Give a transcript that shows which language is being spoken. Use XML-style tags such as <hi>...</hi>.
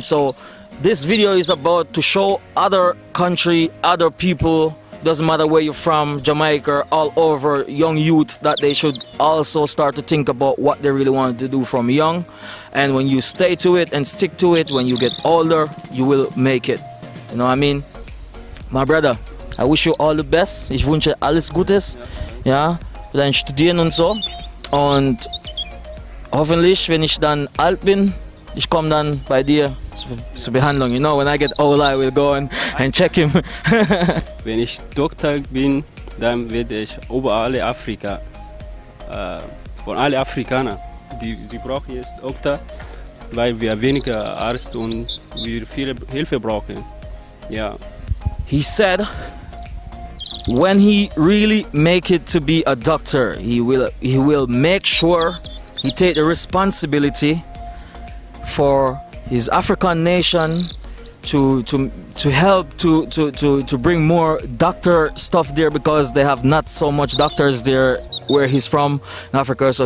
<en>So this video is about to show other country, other people, doesn't matter where you're from, Jamaica, all over, young youth, that they should also start to think about what they really want to do from young. And when you stay to it and stick to it, when you get older, you will make it, you know what I mean. My brother, I wish you all the best.</en> <de>Ich wünsche alles Gutes, ja, für dein Studieren und so. Und hoffentlich, wenn ich dann alt bin, ich komme dann bei dir zur Behandlung.</de> <en>You know, when I get old, I will go and check him.</en> <de>Wenn ich Doktor bin, dann werde ich überall Afrika, von allen Afrikanern, die brauchen jetzt Doktor, weil wir weniger Arzt und wir viel Hilfe brauchen. Ja.</de> <en>He said, when he really make it to be a doctor, he will make sure he take the responsibility for his African nation to help to bring more doctor stuff there, because they have not so much doctors there where he's from in Africa.</en>